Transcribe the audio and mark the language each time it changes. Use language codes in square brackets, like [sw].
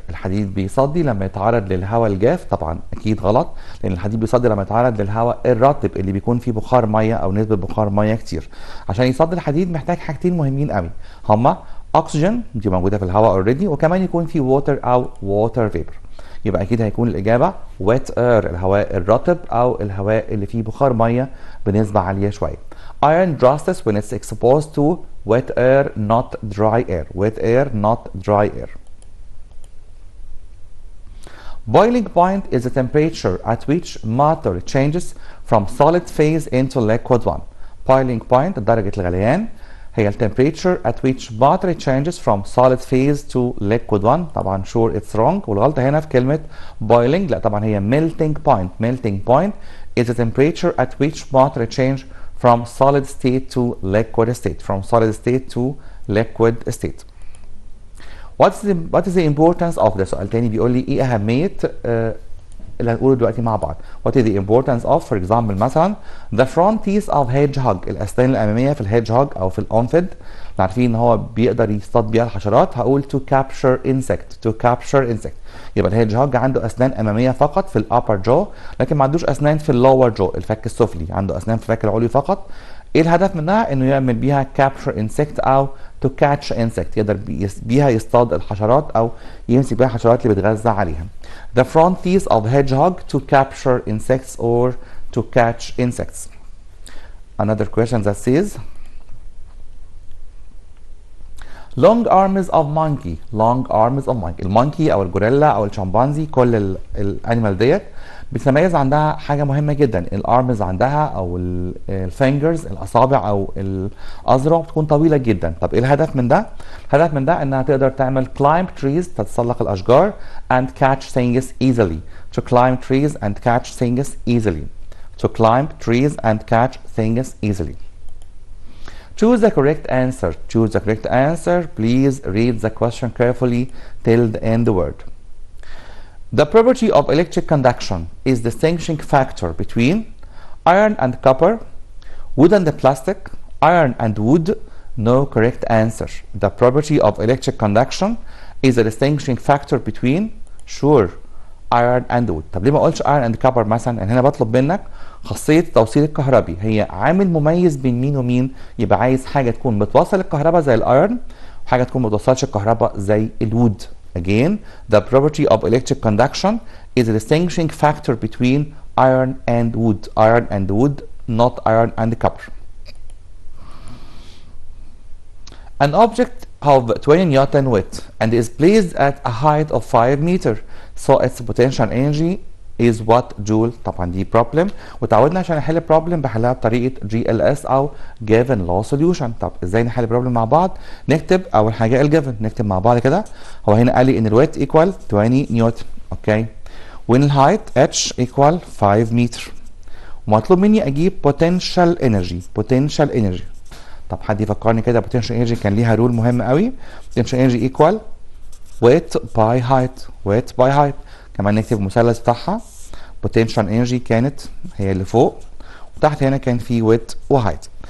[ar] الحديد بيصدي لما يتعرض للهواء الجاف. طبعا أكيد غلط، لأن الحديد بيصدي لما يتعرض للهواء الرطب اللي بيكون فيه بخار مية أو نسبة بخار مية كتير. عشان يصدي الحديد محتاج حاجتين مهمين قوي، هما أكسجين دي موجودة في الهواء اوريدي، وكمان يكون فيه ووتر أو ووتر فيبر. يبقى اكيد هيكون الاجابه wet air، الهواء الرطب او الهواء اللي فيه بخار ميه بنسبه عاليه شويه. [en] Iron rusts when it's exposed to wet air not dry air. Wet air not dry air. Boiling point is the temperature at which matter changes from solid phase into liquid one. Boiling point [ar] درجه الغليان هي [en] temperature at which matter changes from solid phase to liquid one. [ar] طبعا [en] sure it's wrong، [ar] والغلطة هنا في كلمة boiling. لا طبعا هي melting point. [en] Melting point is the temperature at which matter change from solid state to liquid state. From solid state to liquid state. What is the importance of [ar] ده؟ سؤال تاني بيقول لي ايه أهمية اللي هنقوله دلوقتي مع بعض. [en] What is the importance of for example [ar] مثلا [en] the front teeth of hedgehog، [ar] الأسنان الأمامية في الهيدجهوج أو في الأنفد، عارفين إن هو بيقدر يصطاد بيها الحشرات. هقول [en] to capture insect. To capture insect. [ar] يبقى الهيدجهوج عنده أسنان أمامية فقط في الأبر جو، لكن ما عندوش أسنان في اللور جو الفك السفلي، عنده أسنان في الفك العلوي فقط. إيه الهدف منها؟ إنه يعمل بيها [en] capture insect [ar] أو [en] to catch insect، [ar] يقدر بيها يصطاد الحشرات أو يمسك بيها الحشرات اللي بيتغذى عليها. [en] The front teeth of hedgehog to capture insects or to catch insects. Another question that says long arms of monkey. Long arms of monkey. [ar] المونكي او الجوريلا او الشمبانزي كل الانيمال ديت بتتميز عندها حاجه مهمه جدا، الارمز عندها او الفينجرز الاصابع او الاذرع بتكون طويله جدا. طب ايه الهدف من ده؟ الهدف من ده انها تقدر تعمل [en] climb trees، [ar] تتسلق الاشجار [en] and catch things easily. to climb trees and catch things easily. To climb trees and catch things easily. Choose the correct answer. Choose the correct answer. Please read the question carefully till the end word. The property of electric conduction is distinguishing factor between iron and copper, wood and plastic, iron and wood. No correct answer. The property of electric conduction is a distinguishing factor between sure iron and wood. [ar] طب ليه ما اقولش [en] iron and copper [ar] مثلا؟ يعني هنا بطلب منك خاصية التوصيل الكهربي هي عامل مميز بين مين ومين، يبقى عايز حاجة تكون بتوصل الكهرباء زي الايرن وحاجة تكون ما بتوصلش الكهرباء زي الوود. [en] Again, the property of electric conduction is a distinguishing factor between iron and wood. Iron and wood, not iron and copper. An object of 20 Newton weight and is placed at a height of 5 meters, so its potential energy is what joule. [ar] طبعا دي problem وتعودنا عشان نحل problem بحلها بطريقه GLS او given law solution. طب ازاي نحل problem مع بعض؟ نكتب اول حاجه الجيفن، نكتب مع بعض كده. هو هنا قال لي ان الويت equal 20 نيوتن، اوكي، وان الهايت H equal 5 متر، ومطلوب مني اجيب potential energy. potential energy طب حد يفكرني كده potential energy كان ليها رول مهم قوي. [en] potential energy equal weight by height. weight by height. [ar] كمان نكتب المثلث بتاعها. potential energy كانت هي اللي فوق وتحت هنا كان في weight و height.